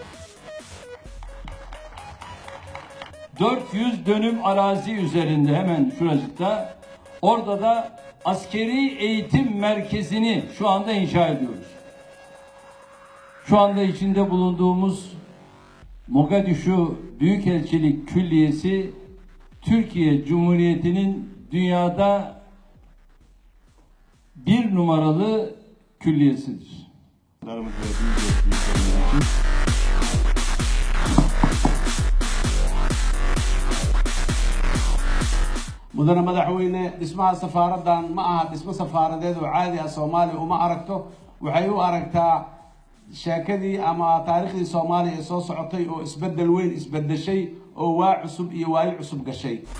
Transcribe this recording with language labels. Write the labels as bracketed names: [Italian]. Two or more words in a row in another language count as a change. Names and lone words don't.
[Turkish] 400 dönüm arazi üzerinde hemen şuracıkta, orada da askeri eğitim merkezini şu anda inşa ediyoruz. Şu anda içinde bulunduğumuz Mogadishu Büyükelçilik Külliyesi, Türkiye Cumhuriyeti'nin dünyada bir numaralı külliyesidir. [Somali] mudane madaxweyne dhismaha safaaradan ma aha dhismo safaaradeed oo caadi ah Soomaaliya uma aragto waxay u aragtaa sheekadii ama taariikhdii Soomaaliya ee soo socotay oo isbedel weyn isbedeshay oo waa cusub iyo waayo cusub gashay.